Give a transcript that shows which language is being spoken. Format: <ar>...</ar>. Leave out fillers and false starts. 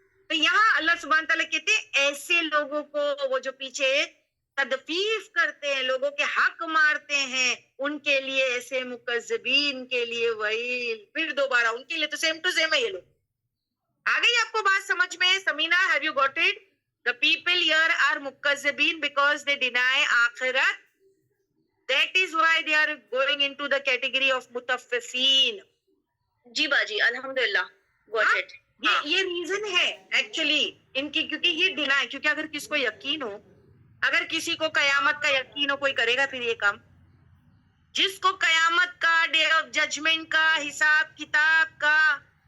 <ur>تو یہاں اللہ سبحانہ تعالیٰ کہتے ہیں ایسے لوگوں کو, وہ جو پیچھے تدفیف کرتے ہیں, لوگوں کے حق مارتے ہیں, ان کے لیے, ایسے مکذبین کے لیے ویل. پھر دوبارہ ان کے لیے تو سیم ٹو سیم ہے. یہ لوگ آ گئی آپ کو بات سمجھ میں؟ سمینا,</ur> <en>Have you got it? The people here are مکذبین because they deny آخرت. That is why they are going into the category of متففین.</en> <ur>جی باجی الحمدللہ,</ur> <en>got it.</en> <ur>یہ ریزن ہے ایکچولی ان کی, کیونکہ یہ ڈینائی, کیونکہ اگر کس کو یقین ہو, اگر کسی کو قیامت کا یقین ہو, کوئی کرے گا پھر یہ کام؟ جس کو قیامت کا, ڈے آف ججمنٹ کا, حساب کتاب کا,</ur>